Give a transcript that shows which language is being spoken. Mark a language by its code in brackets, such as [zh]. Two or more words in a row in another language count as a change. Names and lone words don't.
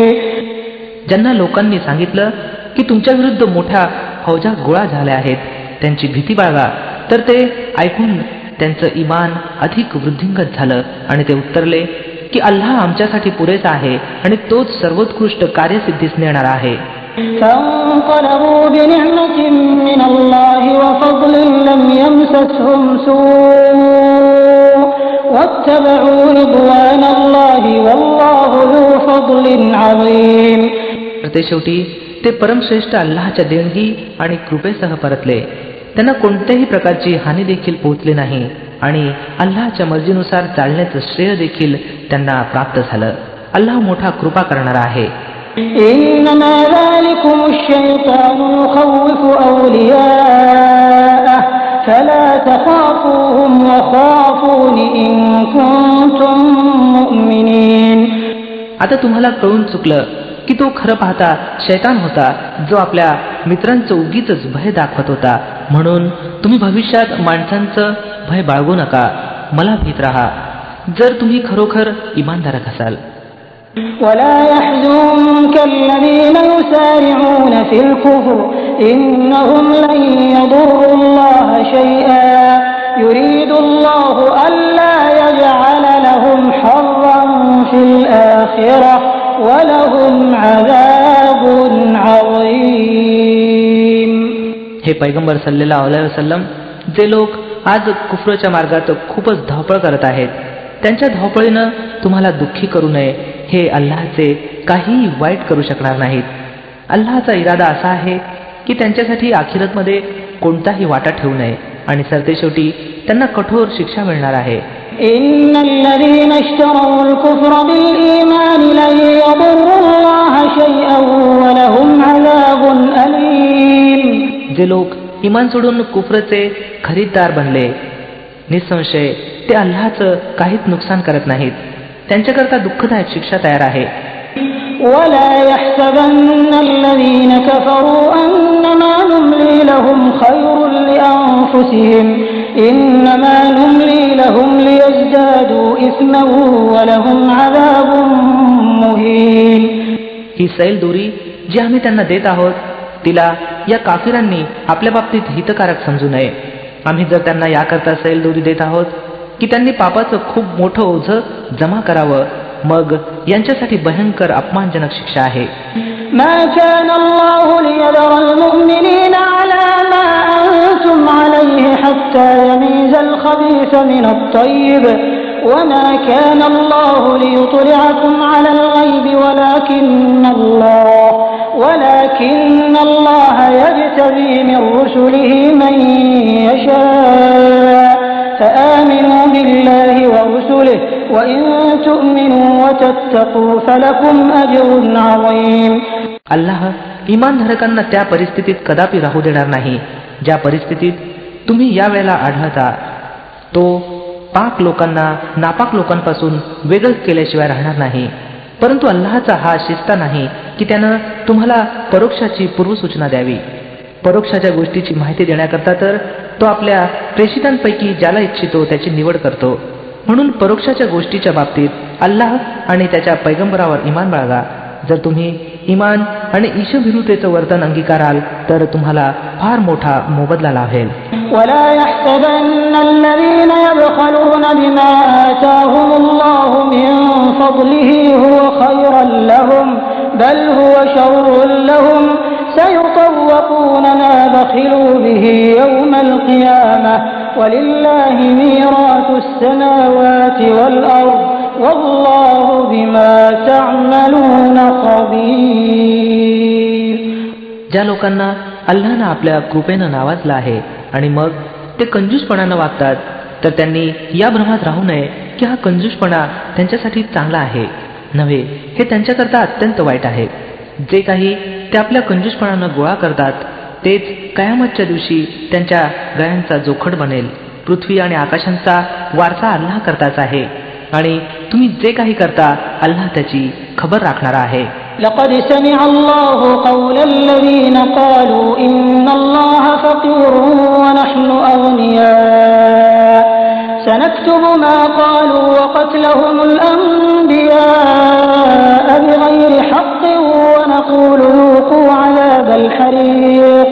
[mr] ज्यांना लोकांनी सांगितलं की तुमच्या विरुद्ध मोठ्या फौजा गोळा झाल्या आहेत त्यांची भीती बाळगा, तर ते ऐकून त्यांचं इमान अधिक वृद्धिंगत झालं आणि ते उत्तरले की अल्लाह आमच्यासाठी पुरेसा आहे आणि तोच सर्वोत्कृष्ट कार्यसिद्धीस नेणारा आहे. [ar] فانقلبوا بنعمة من الله وفضل لم يمسسهم سوء واتبعوا رضوان الله والله ذو فضل عظيم. [mr] ते शेवटी ते परमश्रेष्ठ अल्लाहच्या देणगी आणि कृपेसह परतले. त्यांना कोणत्याही प्रकारची हानी देखील पोहोचली नाही आणि अल्लाहच्या मर्जीनुसार चालण्याचं श्रेय देखील त्यांना प्राप्त झालं. अल्लाह मोठा कृपा करणारा आहे. [ar] إنما ذلكم الشيطان يخوف أولياءه فلا تخافوهم وخافون إن كنتم مؤمنين. [mr] आता तुम्हाला कळून चुकलं की तो खरं पाहता शैतान होता जो आपल्या मित्रांचं उगीच भय दाखवत होता, म्हणून तुम्ही भविष्यात माणसांचं भय बाळगू नका, मला भीत राहा जर तुम्ही खरोखर इमानधारक असाल. [ar] ولا يحزنك الذين يسارعون في الكفر إنهم لن يضروا الله شيئا يريد الله ألا يجعل لهم حظا في الآخرة ولهم عذاب عظيم. [mr] हे पैगंबर [ar] صلى الله عليه وسلم, [mr] जे लोक आज कुफरच्या मार्गात खूपच धावपळ करत आहेत, त्यांच्या धावपळीनं तुम्हाला दुःखी करू नये हे अल्लाहचे काहीही वाईट करू शकणार नाहीत. अल्लाहचा इरादा असा आहे की त्यांच्यासाठी आखिरतमध्ये कोणताही वाटा ठेवू नये आणि सरतेशेवटी त्यांना कठोर शिक्षा मिळणार आहे. [ar] إن الذين اشتروا الكفر بالإيمان لن يضروا الله شيئا ولهم عذاب أليم. [mr] जे लोक इमान सोडून कुफरचे खरीददार बनले, निसंशय ते अल्लाहचं काहीच नुकसान करत नाहीत. त्यांच्याकरता दुःखदायक शिक्षा तयार आहे. [ar] ولا يحسبن الذين كفروا أنما نملي لهم خير لأنفسهم إنما نملي لهم ليزدادوا إثما ولهم عذاب مهين. [mr] ही सैल दोरी जी आम्ही त्यांना देत आहोत तिला या काफिरांनी आपल्या बाबतीत हितकारक समजू नये. आम्ही जर त्यांना याकरता सैल दोरी देत आहोत की त्यांनी पापाचं खूप मोठं ओझं जमा करावं, मग यांच्यासाठी भयंकर अपमानजनक शिक्षा आहे. [ar] ما كان الله ليذر المؤمنين على ما أنتم عليه حتى يميز الخبيث من الطيب وما كان الله ليطلعكم على الغيب ولكن الله يجتبي من رسله من يشاء فآمنوا بالله ورسله وإن تؤمنوا وتتقوا فلكم أجر عظيم. [mr] अल्लाह इमानधारकांना त्या परिस्थितीत कदापि राहू देणार नाही ज्या परिस्थितीत तुम्ही यावेळेला आढळता. तो पाक लोकांना नापाक लोकांपासून वेगळं केल्याशिवाय राहणार नाही. परंतु अल्लाहचा हा शिस्ता नाही की त्यानं तुम्हाला परोक्षाची पूर्वसूचना द्यावी. परोक्षाच्या गोष्टीची माहिती देण्याकरता तर तो आपल्या प्रेषितांपैकी ज्याला इच्छितो त्याची निवड करतो. म्हणून परोक्षाच्या गोष्टीच्या बाबतीत अल्लाह आणि त्याच्या पैगंबरावर इमान बाळगा. जर तुम्ही इमान आणि ईशभिरुतेचं वर्तन अंगीकाराल तर तुम्हाला फार मोठा मोबदला लाभेल. [ar] ولا يحسبن الذين يبخلون بما آتاهم الله من فضله هو خيرا لهم بل هو شر لهم سيطوقون ما بخلوا به يوم القيامة ولله ميراث السماوات والأرض والله بما تعملون خبير. [mr] ज्या लोकांना अल्लाहनं आपल्या कृपेनं नावाजलं आहे आणि मग ते कंजूसपणानं वागतात तर त्यांनी या भ्रमात राहू नये की हा कंजूसपणा त्यांच्यासाठी चांगला आहे. नव्हे, हे त्यांच्याकरता अत्यंत वाईट आहे. जे काही ते आपल्या कंजूसपणानं गोळा करतात तेच कयामतच्या दिवशी त्यांच्या गळ्यांचा जोखड बनेल. पृथ्वी आणि आकाशांचा वारसा अल्लाह करताच आहे आणि तुम्ही जे काही करता अल्लाह त्याची खबर राखणारा आहे. [ar] لقد سمع الله قول الذين قالوا إن الله فقير ونحن أغنياء سنكتب ما قالوا وقتلهم الأنبياء بغير حق ونقول ذوقوا عذاب الحريق.